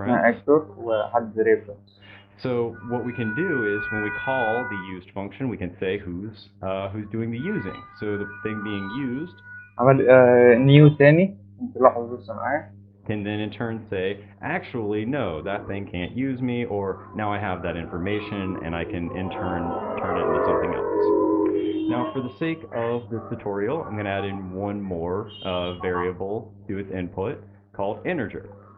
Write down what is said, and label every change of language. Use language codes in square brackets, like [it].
[ar] اسمها actor وحد reference. [en] So what we can do is when we call the used function, we can say who's doing the using. So the thing being used [ar] عمل new تاني، انت لاحظ بس معايا. [en] can then in turn say, actually, no, that thing can't use me, or now I have that information and I can in turn turn it into something else. Now, for the sake of this tutorial, I'm going to add in one more variable to its input called integer.